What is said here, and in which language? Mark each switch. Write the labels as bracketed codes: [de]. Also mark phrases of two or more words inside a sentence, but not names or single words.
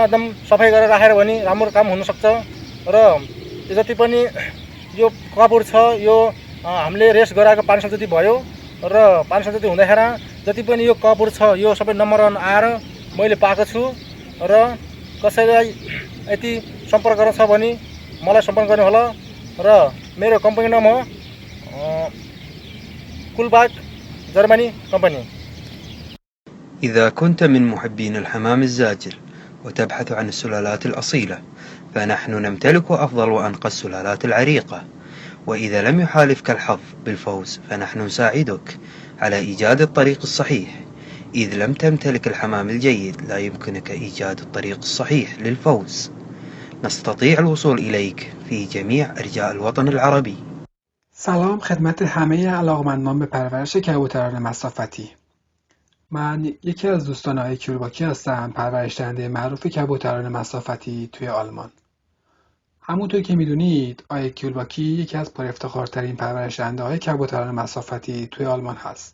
[ne] एकदम सफाई गरेर राखेर भने राम्रो काम हुन सक्छ र यो जति पनि यो कपहरू छ यो हामीले रेस गराएको 5 साल जति भयो र 5 साल जति हुँदाखेरि जति पनि यो कपहरू छ यो सबै नम्बर 1 आएर मैले पाएको छु र कसैलाई यति सम्पर्क गर्न छ भने मलाई सम्पर्क गर्नु होला र मेरो कम्पनी नाम हो कुलबाग जर्मनी कम्पनी। [ar] إذا كنت من محبين الحمام الزاجل وتبحث عن السلالات الأصيلة فنحن نمتلك أفضل وأنقى السلالات العريقة، وإذا لم يحالفك الحظ بالفوز فنحن نساعدك على إيجاد الطريق الصحيح. إذ لم تمتلك الحمام الجيد لا يمكنك إيجاد الطريق الصحيح للفوز. نستطيع الوصول إليك في جميع أرجاء الوطن العربي. [fa] سلام خدمت همه علاقمندان به پرورش کبوتران مسافتی. من یکی از دوستان آقای کیولباکی هستم، پرورش دهنده معروف کبوتران مسافتی توی آلمان. همونطور که میدونید آقای کیولباکی یکی از پر افتخارترین پرورش دهنده های کبوتران مسافتی توی آلمان هست.